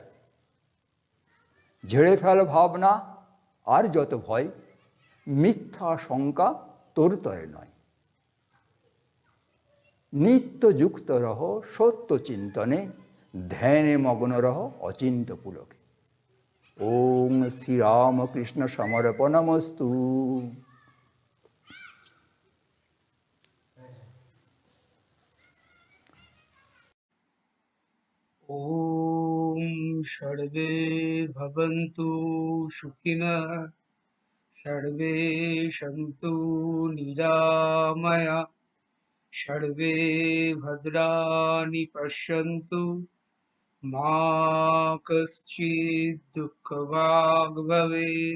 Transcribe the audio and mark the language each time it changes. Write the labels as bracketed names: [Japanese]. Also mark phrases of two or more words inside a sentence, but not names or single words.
[Bangla] ঝেড়ে ফেল ভাবনা আর যত ভয়, মিথ্যা শঙ্কা তোর তরে নয়। নিত্য যুক্ত রহ সত্য চিন্তনে, ধ্যানে মগ্ন রহ অচিন্ত পুলকে। [Sanskrit] ওম শ্রীরামকৃষ্ণ সমর্পণমস্তু। ॐ सर्वे भवन्तु सुखिनः, सर्वे सन्तु निरामया, सर्वे भद्राणि पश्यन्तु, मा कश्चित् दुःखभाग् भवेत्।